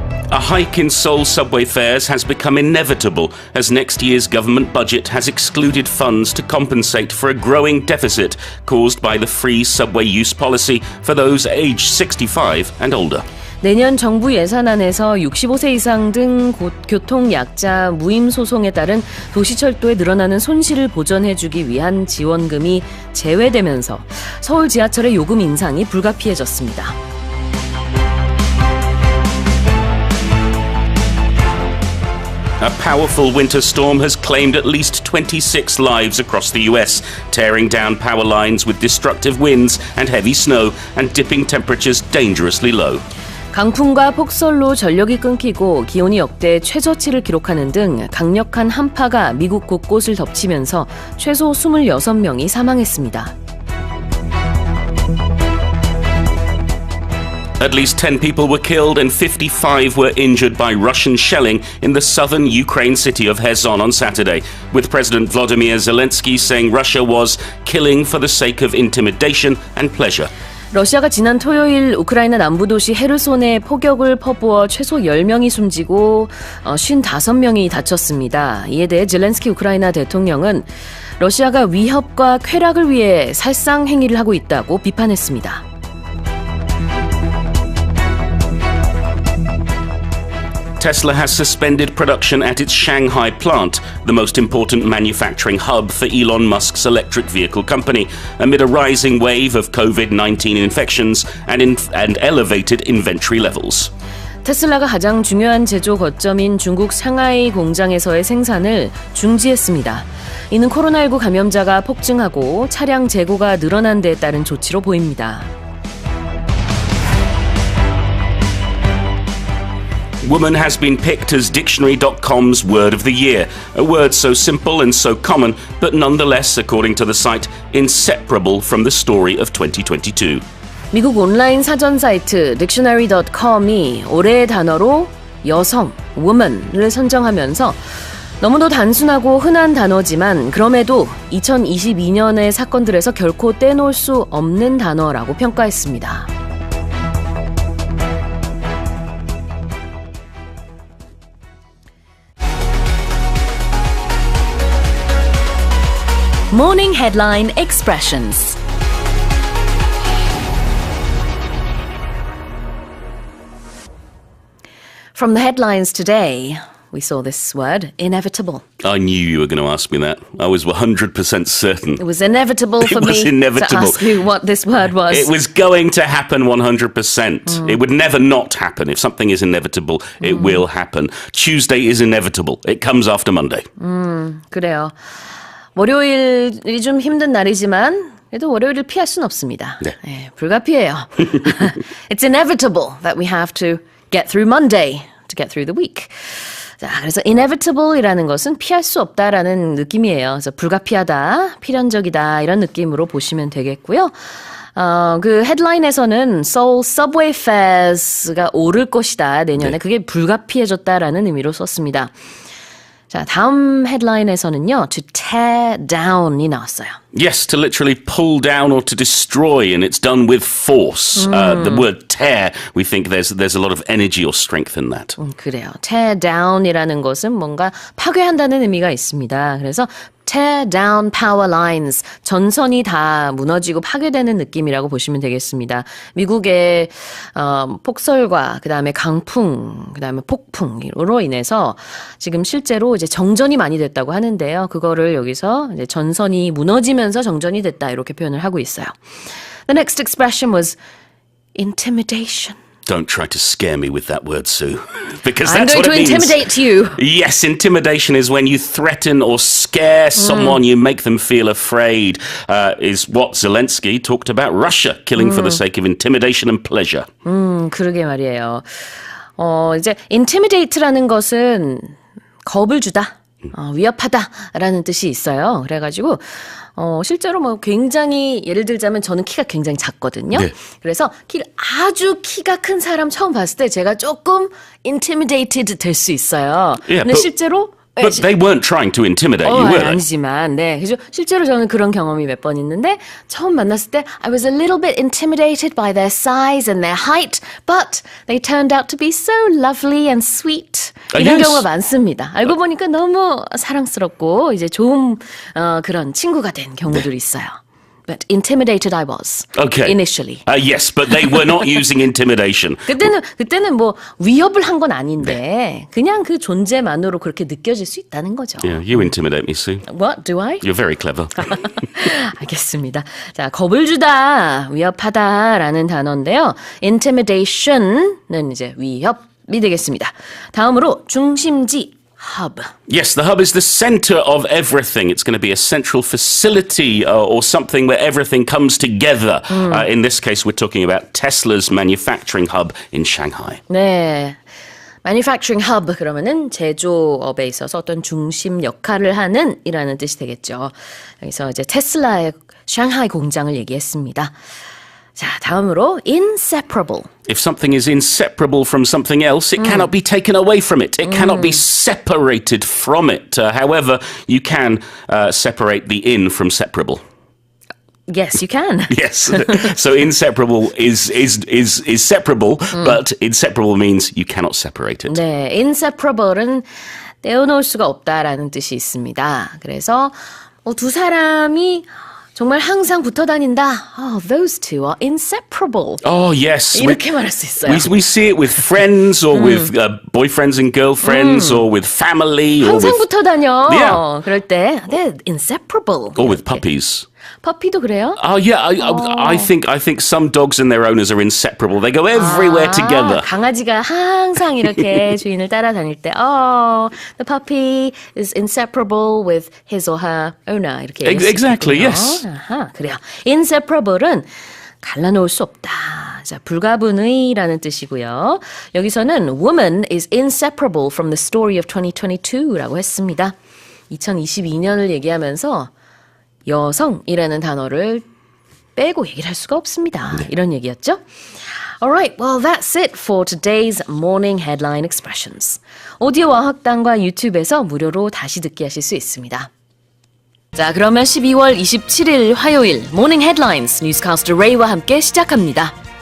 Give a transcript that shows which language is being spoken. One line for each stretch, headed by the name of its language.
English: A hike in Seoul subway fares has become inevitable as next year's government budget has excluded funds to compensate for a growing deficit caused by the free subway use policy for those aged 65 and older.
Korean: 내년 정부 예산안에서 65세 이상 등 교통약자 무임 소송에 따른 도시철도에 늘어나는 손실을 보전해주기 위한 지원금이 제외되면서 서울 지하철의 요금 인상이 불가피해졌습니다.
English: A powerful winter storm has claimed at least 26 lives across the US, tearing down power lines with destructive winds and heavy snow and dipping temperatures dangerously low.
Korean: 강풍과 폭설로 전력이 끊기고 기온이 역대 최저치를 기록하는 등 강력한 한파가 미국 곳곳을 덮치면서 최소 26명이 사망했습니다.
English: At least 10 people were killed and 55 were injured by Russian shelling in the southern Ukraine city of Kherson on Saturday, with President Volodymyr Zelensky saying Russia was killing for the sake of intimidation and pleasure.
Korean: 러시아가 지난 토요일 우크라이나 남부 도시 헤르손에 포격을 퍼부어 최소 10명이 숨지고 55명이 다쳤습니다. 이에 대해 젤렌스키 우크라이나 대통령은 러시아가 위협과 쾌락을 위해 살상 행위를 하고 있다고 비판했습니다.
English: Tesla has suspended production at its Shanghai plant, the most important manufacturing hub for Elon Musk's electric vehicle company, amid a rising wave of COVID-19 infections and elevated inventory levels.
Korean: 테슬라가 가장 중요한 제조 거점인 중국 상하이 공장에서의 생산을 중지했습니다. 이는 코로나19 감염자가 폭증하고 차량 재고가 늘어난 데에 따른 조치로 보입니다.
English: Woman has been picked as Dictionary.com's word of the year, a word so simple and so common, but nonetheless, according to the site, inseparable from the story of 2022.
Korean: 미국 온라인 사전 사이트 Dictionary.com이 올해의 단어로 여성, woman을 선정하면서 너무도 단순하고 흔한 단어지만 그럼에도 2022년의 사건들에서 결코 떼놓을 수 없는 단어라고 평가했습니다.
English: Morning Headline Expressions. From the headlines today, we saw this word, inevitable. I knew you were going to ask me that. I was 100% certain. It was inevitable for me to ask you what this word was. It was going to happen 100%. It would never not happen. If something is inevitable, it will happen. Tuesday is inevitable. It comes after Monday.
Korean: 그래요. 월요일이 좀 힘든 날이지만 그래도 월요일을 피할 수는 없습니다. 네. 네, 불가피해요.
English: It's inevitable that we have to get through Monday to get through the week.
Korean: 자, 그래서 inevitable이라는 것은 피할 수 없다라는 느낌이에요. 그래서 불가피하다, 필연적이다 이런 느낌으로 보시면 되겠고요. 그 헤드라인에서는
English: Seoul subway fares
Korean: 가 오를 것이다 내년에 네. 그게 불가피해졌다라는 의미로 썼습니다. 자, 다음 헤드라인에서는요,
English: to tear down
Korean: 이 나왔어요.
English: Yes, to literally pull down or to destroy, and it's done with force. The word tear, we think there's a lot of energy or strength in that.
Korean: 그래요. tear down이라는 것은 뭔가 파괴한다는 의미가 있습니다. 그래서
English: tear down power lines,
Korean: 전선이 다 무너지고 파괴되는 느낌이라고 보시면 되겠습니다. 미국의 폭설과 그다음에 강풍, 그다음에 폭풍으로 인해서 지금 실제로 이제 정전이 많이 됐다고 하는데요. 그거를 여기서 이제 전선이 무너지면서 정전이 됐다 이렇게 표현을 하고 있어요.
English: The next expression was intimidation. Don't try to scare me with that word, Sue. Because I'm that's going what to it means. intimidate you. Yes, intimidation is when you threaten or scare someone, you make them feel afraid, is what Zelensky talked about Russia killing for the sake of intimidation and pleasure.
Korean: 그러게 말이에요. 이제 intimidate라는 것은 겁을 주다. 위협하다라는 뜻이 있어요. 그래가지고 실제로 뭐 굉장히 예를 들자면 저는 키가 굉장히 작거든요. 네. 그래서 아주 키가 큰 사람 처음 봤을 때 제가 조금 intimidated 될 수 있어요.
English: Yeah,
Korean: 근데 실제로
English: But they weren't trying to intimidate you, were they?
Korean: 아니지만, 네. 그래서 실제로 저는 그런 경험이 몇 번 있는데, 처음 만났을 때,
English: I was a little bit intimidated by their size and their height, but they turned out to be so lovely and sweet.
Korean: 이런
English: yes.
Korean: 경우가 많습니다. 알고 보니까 너무 사랑스럽고, 이제 좋은, 그런 친구가 된 경우들이 있어요.
English: But intimidated I was. Okay. Initially. Yes, but they were not using intimidation.
Korean: 그때는 뭐 위협을 한 건 아닌데 그냥 그 존재만으로 그렇게 느껴질 수 있다는 거죠.
English: Yeah, you intimidate me, Sue. What do I? You're very clever.
Korean: 알겠습니다. 자, 겁을 주다, 위협하다라는 단어인데요. intimidation은 이제 위협이 되겠습니다. 다음으로 중심지. Hub.
English: Yes, the hub is the center of everything. It's going to be a central facility or something where everything comes together. In this case, we're talking about Tesla's manufacturing hub in Shanghai.
Korean: 네.
English: manufacturing hub
Korean: 그러면은 제조업에 있어서 어떤 중심 역할을 하는 이라는 뜻이 되겠죠. 여기서 이제 테슬라의 샹하이 공장을 얘기했습니다. 자, 다음으로 inseparable.
English: If something is inseparable from something else, it cannot be taken away from it. It cannot be separated from it. However, you can separate the in from separable. Yes, you can. Yes. So inseparable is separable, but inseparable means you cannot separate it.
Korean: 네, inseparable은 떼어놓을 수가 없다라는 뜻이 있습니다. 그래서 두 사람이 정말 항상 붙어 다닌다.
English: Those two are inseparable. Oh, yes.
Korean: 이렇게 말할 수 있어요.
English: We see it with friends or with boyfriends and girlfriends or with family.
Korean: 항상
English: or with,
Korean: 붙어 다녀.
English: Yeah.
Korean: 그럴 때
English: they're inseparable. or with puppies.
Korean: 퍼피도 그래요?
English: Oh, yeah. I think some dogs and their owners are inseparable. They go everywhere together.
Korean: 강아지가 항상 이렇게 주인을 따라다닐 때
English: the puppy is inseparable with his or her owner.
Korean: 이렇게
English: Exactly, yes.
Korean: 아하, 그래요. inseparable은 갈라놓을 수 없다. 자, 불가분의라는 뜻이고요.
English: 여기서는 woman is inseparable from the story of 2022라고
Korean: 했습니다. 2022년을 얘기하면서 여성이라는 단어를 빼고 얘기를 할 수가 없습니다. 네. 이런 얘기였죠.
English: Alright, well that's it for today's morning headline expressions.
Korean: 오디오와 학당과 유튜브에서 무료로 다시 듣기 하실 수 있습니다. 자, 그러면 12월 27일 화요일 모닝 헤드라인스 뉴스캐스터 레이와 함께 시작합니다.